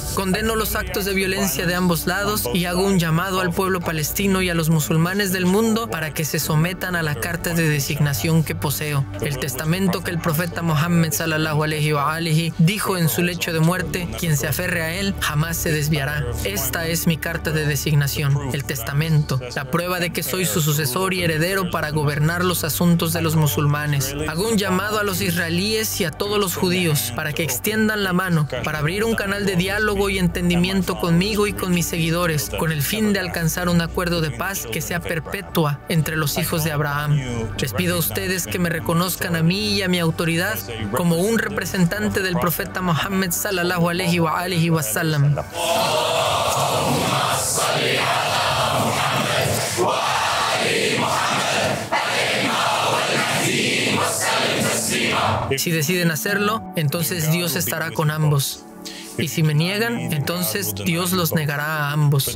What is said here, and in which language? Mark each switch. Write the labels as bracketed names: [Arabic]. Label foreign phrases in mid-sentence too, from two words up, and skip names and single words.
[Spanish] Condeno los actos de violencia de ambos lados y hago un llamado al pueblo palestino y a los musulmanes del mundo para que se sometan a la carta de designación que poseo, el testamento que el profeta Muhammad [Arabic] صلى الله عليه وآله [Spanish] dijo en su lecho de muerte: quien se aferre a él jamás se desviará. Esta es mi carta de designación, el testamento, la prueba de que soy su sucesor y heredero para gobernar los asuntos de los musulmanes. Hago un llamado a los israelíes y a todos los judíos para que extiendan la mano, para abrir un canal de diálogo y entendimiento conmigo y con mis seguidores, con el fin de alcanzar un acuerdo de paz que sea perpetua entre los hijos de Abraham. Les pido a ustedes que me reconozcan a mí y a mi autoridad como un representante del profeta Muhammad [Arabic] صلى الله عليه وآله وسلم. [Spanish] Si deciden hacerlo, entonces Dios estará con ambos. Y si me niegan, entonces Dios los negará a ambos.